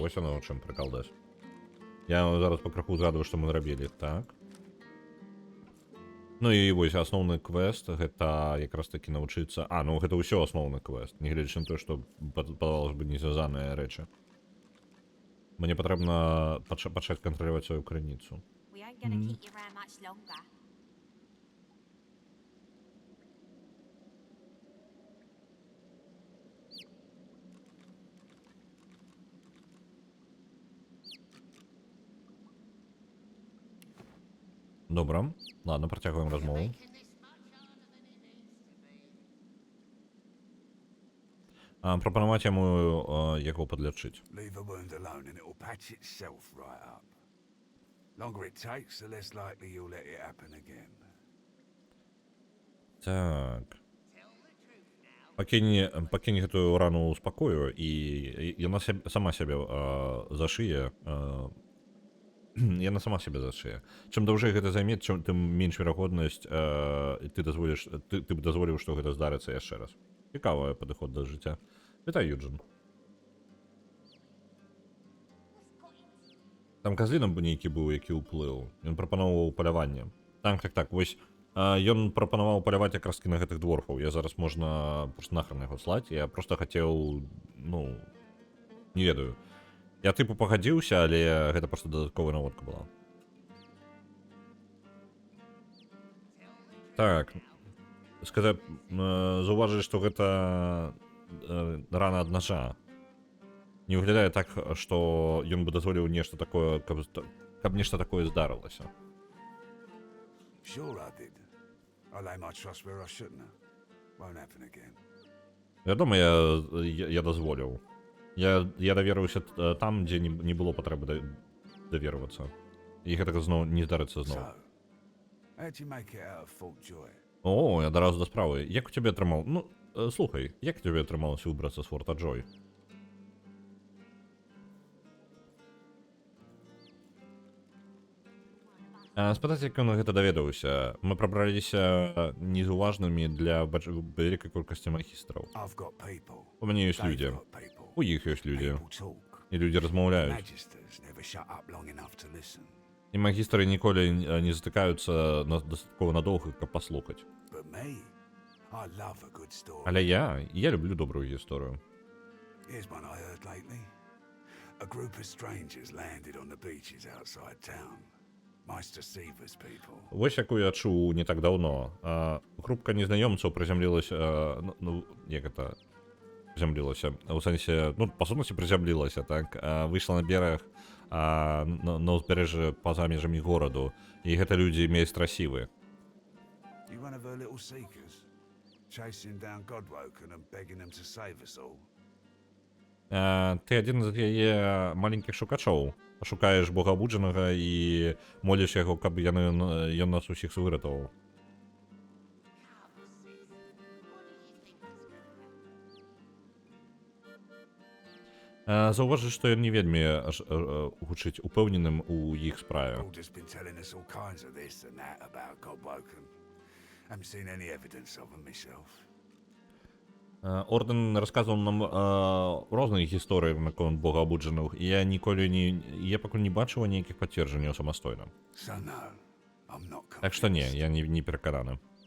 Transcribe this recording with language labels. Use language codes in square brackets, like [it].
[be] Вось оно, у чым прыкалдаш. Я зараз пакраху згадваю, што мы рабілі. Так. Ну і вось асноўны квест, гэта якраз такі навучыцца... ну гэта ўсё асноўны квест, нягледзячы на тое, што падавалася бы не звязаныя рэчы. Мне патрэбна пачаць кантраляваць сваю крыніцу. [en] We ain't gonna keep you around much longer. [be] Добра. Ладно, працягваем размову. [en] Making this much harder than it needs to be. [be] Прапанаваць яму яго падлячыць. [en] Leave a wound alone and it'll patch itself right up. Longer it takes, the less likely you'll let it happen again. [be] Так. Пакінь гэтую рану ў спакою, і яна сама сябе зашые. Яна сама сябе зашые. Чым даўжэй гэта займе, тым менш верагоднасць ты б дазволіў, што гэта здарыцца яшчэ раз. Цікавы падыход да жыцця. Вітай, Юджин. Там казлінам бы нейкі быў, які ўплыў. Ён прапановваў паляванне. Так, вось ён прапанаваў паляваць якраз-такі на гэтых дворфаў. Я зараз можна [ru] просто нахрен [be] яго слаць. Я просто хацеў, не ведаю. Я тыпу пагадзіўся, але гэта просто дадатковая наводка была. Так. Заўважыць, што гэта рана ад нажа. Не выглядае так, што ён бы дазволіў нешта такое, каб нешта такое здарылася. [en] Sure I did. I lay my trust where I shouldn't have. Won't happen again. [be] Вядома, я дазволіў. Я даверыўся там, дзе не было патрэбы давервацца. І гэтага зноў не здарыцца зноў. [en] So, how'd you make it out of Fort Joy? [be] Я адразу да справы. Як у цябе атрымаў... слухай, як у цябе атрымалася выбрацца з Форта Джой? Спытаць, як ён гэта даведаўся. Мы прабраліся незаўважнымі для вялікай колькасці магістраў. [en] I've got people. [be] У мяне ёсць [en] They've [be] людзі. [en] got people. [be] У іх ёсць людзі. [en] People talk. [be] І людзі размаўляюць. [en] Magisters never shut up long enough to listen. [be] І магістры ніколі не затыкаюцца дастаткова надоўга, каб паслухаць. [en] But me, I love a good story. [be] Але я люблю добрую гісторыю. [en] Here's one I heard lately. A group of strangers landed on the beaches outside town. Meister Seaver's people. [be] Вось якую я чуў не так даўно. Групка незнайомцаў прызямлілася, як это прызямлілася, у сэнсе, па сутнасці прызямлілася, так, выйшла на бераг на ўзбярэжжы па-за межамі гораду, і гэта людзі мейстрасівы. [en] You one of her little seekers? Chasing down Godwoken and begging them to save us all? [be] Ты адзін з яе маленькіх шукачоў. Шукаеш богабуджанага і моліш яго, каб ён нас усіх выратаваў. Заўважыш, што ён не вельмі гучыць упэўненым у іх справе. [en] All just been telling us all kinds of this and that about Godwoken. Haven't seen any evidence of them myself. [be] Орден расказваў нам розныя гісторыі наконт богабуджаных, і я пакуль не бачыў ніякіх пацверджанняў самастойна. [en] So no, I'm not [be] Так што не, [en] convinced. [be] я не перакананы.